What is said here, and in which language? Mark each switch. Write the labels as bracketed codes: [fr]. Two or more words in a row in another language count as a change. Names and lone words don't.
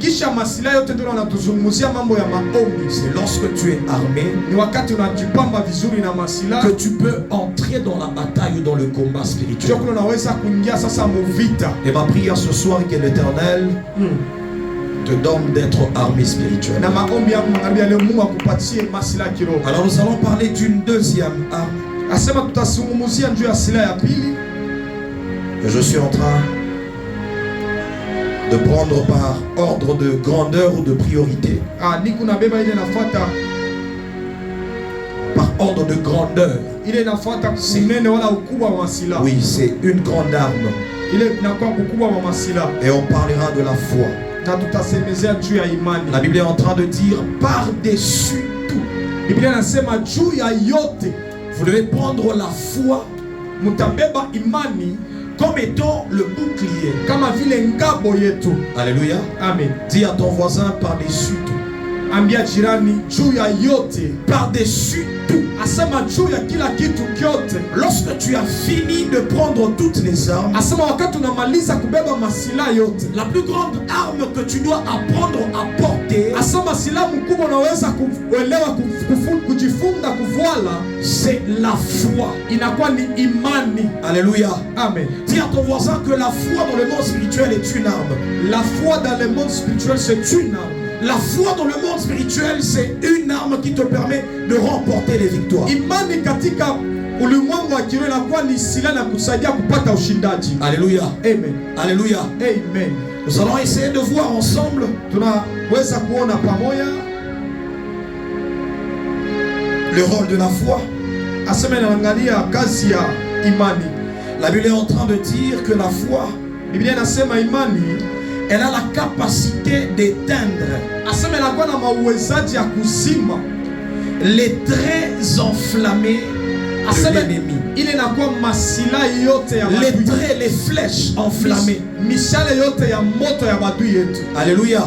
[fr] C'est lorsque tu es armé que tu peux entrer dans la bataille ou dans le combat spirituel. Et ma prière ce soir est que l'Éternel te donne d'être armé spirituel. Alors nous allons parler d'une deuxième arme. [sw] Asema tutazungumzia juu ya silaha ya pili. [fr] Je suis en train de prendre par ordre de grandeur ou de priorité. [sw] Niko nabeba ile nafuata [fr] par ordre de grandeur. [sw] Ile nafuata unene wala ukubwa wa silaha. [fr] Oui, c'est une grande arme. [sw] Ile inakuwa ukubwa wa silaha. [fr] Et on parlera de la foi. [sw] Na tutasemezea juu ya imani. [fr] La Bible est en train de dire par-dessus tout. [sw] Biblia inasema juu ya yote. [fr] Vous devez prendre la foi, [sw] mutabeba imani [fr] comme étant le bouclier. [sw] Kama vile ngabo yetu. [fr] Alléluia. Amen. Dis à ton voisin par-dessus tout. [sw] Ambia jirani juu ya yote. [fr] Par-dessus tout. [sw] Asema juu ya kila kitu kyote. [fr] Lorsque tu as fini de prendre toutes les armes, [sw] asema wakati unamaliza kubeba masila yote, [fr] la plus grande arme que tu dois apprendre à porter, [sw] asema silaha mkubwa unaweza kuelewa kujifunga kuvala, [fr] c'est la foi. [sw] Inakuwa ni imani. [fr] Alléluia. Amen. Dis à ton voisin que la foi dans le monde spirituel est une arme. La foi dans le monde spirituel c'est une arme. La foi dans le monde spirituel, c'est une arme qui te permet de remporter les victoires. [sw] Imani katika ulimwengu wa kiroho inakuwa ni silaha na kusaidia kupata ushindaji. [fr] Alléluia. Amen. Alléluia. Amen. Nous allons essayer de voir ensemble. [sw] Tunaweza kuona pamoja [fr] le rôle de la foi. [sw] Asema inaangalia kazi ya imani. [fr] La Bible est en train de dire que la foi, [sw] Biblia inasema imani, [fr] elle a la capacité d'éteindre les traits enflammés de l'ennemi. Les traits, les flèches enflammées. Alléluia.